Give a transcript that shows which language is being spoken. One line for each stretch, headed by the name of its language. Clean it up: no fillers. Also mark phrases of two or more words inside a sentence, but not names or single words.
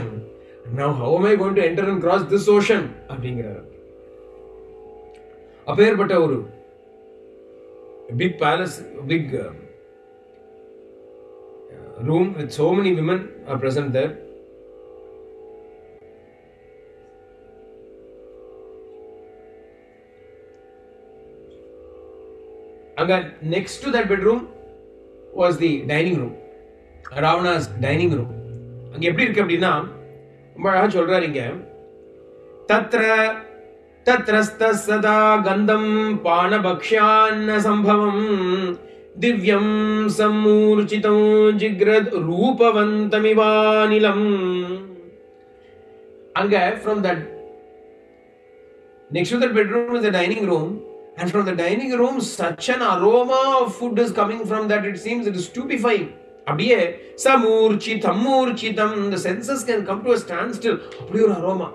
English: Now how am I going to enter and cross this ocean? Appear but a big palace, big room with so many women are present there. And then next to that bedroom was the dining room. Ravana's dining room.
Tamil: அங்க எப்படி இருக்கு அப்படின்னா ரொம்ப அழகா சொல்றாரு இங்க.
Sanskrit: तत्र तत्रस्थ सदा गन्धं पानभक्ष्यान्न सम्भवम् दिव्यं सम्मूर्छितं जिग्रद रूपवन्तमिवानिलम्.
English: Anga, from that, next to that bedroom is the dining room, and from the dining room such an aroma of food is coming from that, it seems it is stupefying.
Sanskrit: दिव्यं सम्मूर्छितम्,
English: the senses can come to a standstill. Abdi or aroma.